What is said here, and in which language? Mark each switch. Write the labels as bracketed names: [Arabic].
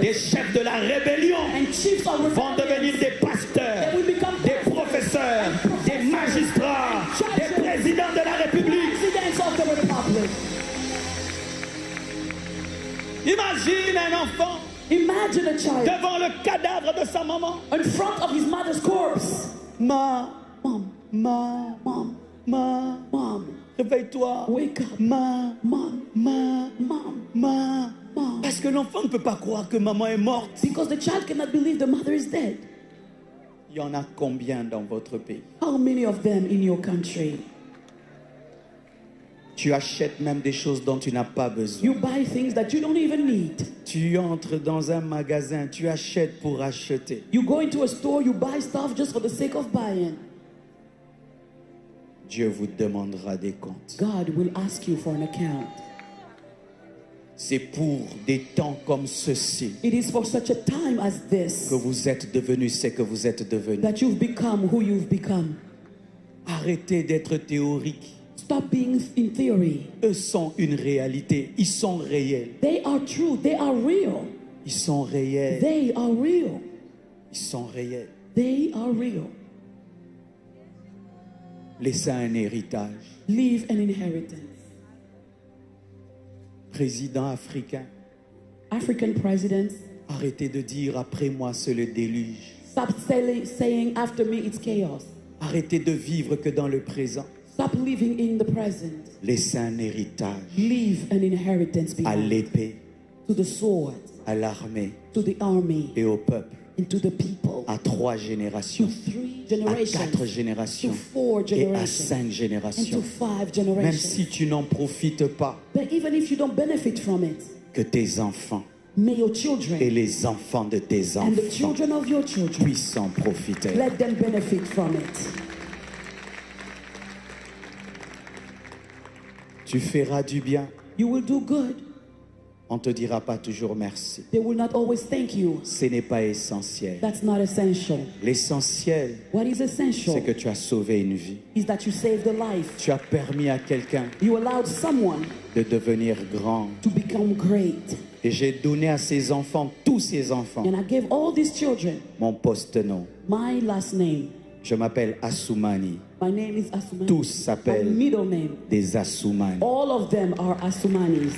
[French] des chefs de la rébellion, [English] and chiefs of [French] vont devenir [English] rebellion. [French] des pasteurs, [English] They will become [French] des professeurs, des magistrats, des présidents de la République. [English] presidents of the republic. [French] Imagine un enfant [English] Imagine a child [French] devant le cadavre de sa maman. [English] in front of his mother's corpse. [French] Ma, [English] Mom, [French] ma, [English] mom, [French] ma, réveille-toi. [English] wake up. [French] Ma, [English] Mom, [French] ma, [English] mom, [French] ma. [English] mom. [French] Parce que l'enfant ne peut pas croire que maman est morte. [English] Because the child cannot believe the mother is dead. [French] Il y en a combien dans votre pays? [English] How many of them in your country? [French] Tu achètes même des choses dont tu n'as pas besoin. [English] You buy things that you don't even need. [French] Tu entres dans un magasin, tu achètes pour acheter. [English] You go into a store, you buy stuff just for the sake of buying. [French] Dieu vous demandera des comptes. [English] God will ask you for an account. [French] C'est pour des temps comme ceci [English] It is for such a time as this [French] que vous êtes devenus ce que vous êtes devenus. [English] that you've become who you've become. [French] Arrêtez d'être théorique. [English] Stop being in theory. [French] Eux sont une réalité. Ils sont réels. [English] They are true. They are real. [French] Ils sont réels. [English] They are real. [French] Ils sont réels. [English] They are real. [French] Laissez un héritage. [English] Leave an inheritance. [French] Président africain, [English] African presidents, [French] arrêtez de dire après moi c'est le déluge. [English] stop saying after me it's chaos. [French] Arrêtez de vivre que dans le présent. [English] Stop living in the present. [French] Laissez un héritage [English] Leave an inheritance [French] à [English] behind. [French] l'épée, [English] To the sword, [French] à l'armée [English] to the army, [French] et au peuple. [English] and to the people. [French] À 3 [English] To [French] générations, [English] 3 [French] à 4 [English] generations. To 4 [French] et à [English] generations. [French] 5 [English] And to [French] générations. [English] 5 [French] Même [English] generations. [French] si tu n'en profites pas, [English] But even if you don't benefit from it, [French] que tes enfants [English] may your children [French] et les enfants de tes [English] and the [French] enfants [English] children of your children, [French] puissent en profiter. [English] let them benefit from it. [French] Tu feras du bien. [English] You will do good. [French] On ne te dira pas toujours merci. [English] They will not always thank you. [French] Ce n'est pas essentiel. [English] That's not essential. [French] L'essentiel, [English] What is essential [French] c'est que tu as sauvé une vie. [English] is that you saved a life. [French] Tu as permis à quelqu'un [English] You allowed someone [French] de devenir grand. [English] to become great. [French] Et j'ai donné à ces enfants, tous ces enfants, [English] And I gave all these children [French] mon post-nom. [English] my last name. [French] Je m'appelle Assoumani. [English] My name is Asumani. [French] Tous s'appellent [English] middle name. [French] des Assoumani. [English] All of them are Asumanis.